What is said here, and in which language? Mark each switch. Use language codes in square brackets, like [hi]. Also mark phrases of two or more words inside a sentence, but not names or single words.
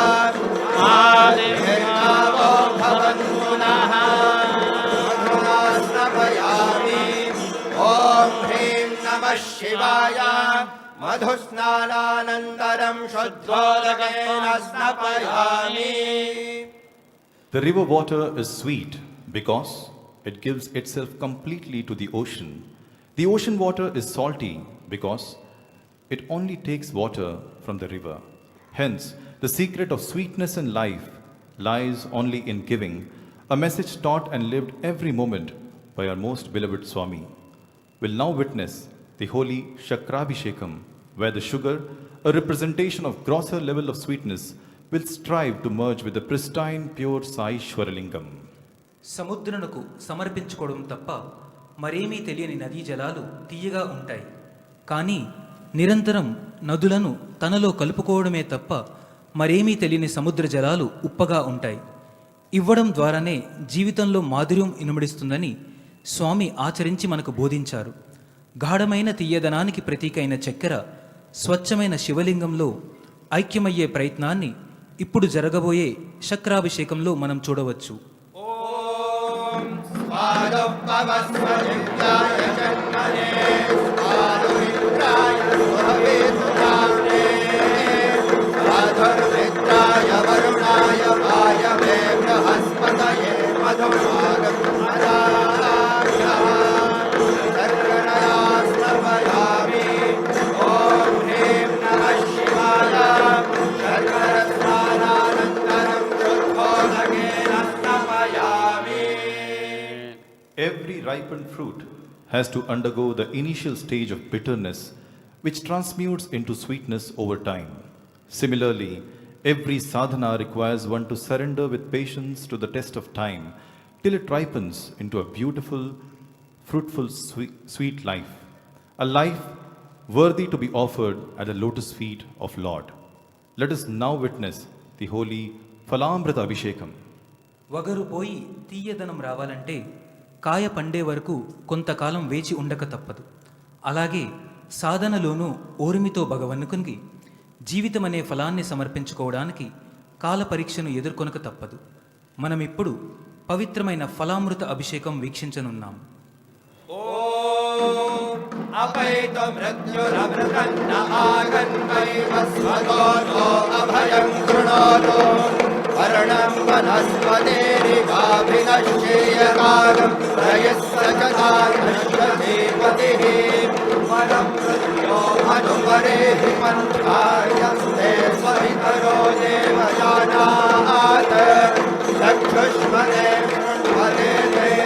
[sa] आदिर्नावो भवन्तु नः मधुना स्नपयामि ॐ ह्रीं नमः शिवाय मधुस्नानानन्तरं शुद्धोदकेन स्नपयामि. [en] The river water is sweet because it gives itself completely to the ocean. The ocean water is salty because it only takes water from the river. Hence, the secret of sweetness in life lies only in giving, a message taught and lived every moment by our most beloved Swami. We'll now witness the holy Shakrabhishekam, where the sugar, a representation of grosser level of sweetness, will strive to merge with the pristine, pure Sai Shwaralingam. [te] సముద్రునకు సమర్పించుకోవడం తప్ప మరేమీ తెలియని నదీ జలాలు తీయగా ఉంటాయి. కానీ నిరంతరం నదులను తనలో కలుపుకోవడమే తప్ప మరేమీ తెలియని సముద్ర జలాలు ఉప్పగా ఉంటాయి. ఇవ్వడం ద్వారానే జీవితంలో మాధుర్యం ఇనుమడిస్తుందని స్వామి ఆచరించి మనకు బోధించారు. గాఢమైన తీయదనానికి ప్రతీకైన చక్కెర స్వచ్ఛమైన శివలింగంలో ఐక్యమయ్యే ప్రయత్నాన్ని ఇప్పుడు జరగబోయే శక్రాభిషేకంలో మనం చూడవచ్చు. [sa] स्वादुपवस्वदिव्याय जन्मने स्वादुमित्राय सुहवेतुनाम्ने स्वाधुर्मित्राय वरुणाय वायवे बृहस्पतये मधुमागमदाभ्यः शर्करया स्नपयामि ॐ ह्रीं नमः शिवाय शर्करस्नानानन्तरं शुद्धोदकेन स्नपयामि. [en] Every ripened fruit has to undergo the initial stage of bitterness, which transmutes into sweetness over time. Similarly, every sadhana requires one to surrender with patience to the test of time till it ripens into a beautiful, fruitful, sweet life. A life worthy to be offered at the lotus feet of Lord. Let us now witness the holy Phalamrita Abhishekam. [te] వగరు పోయి తీయదనం రావాలంటే కాయ పండే వరకు కొంతకాలం వేచి ఉండక తప్పదు. అలాగే సాధనలోనూ ఓర్మితో భగవన్నుకుని జీవితం అనే ఫలాన్ని సమర్పించుకోవడానికి కాల పరీక్షను ఎదుర్కొనక తప్పదు. మనమిప్పుడు పవిత్రమైన ఫలామృత అభిషేకం వీక్షించనున్నాం. [sa] अपैतु मृत्युरमृतन्न आगन्वैव स्वगोतो अभयं कृणोतु वर्णं वनस्पतेरिवाभिनश्येयकागं रयस्य च तादृश्यधीपतिः वनं मृत्यो अनुपरेहि पन्थाय ते स्ववितरो देवयानात् चक्षुष्मते शृण्वते ते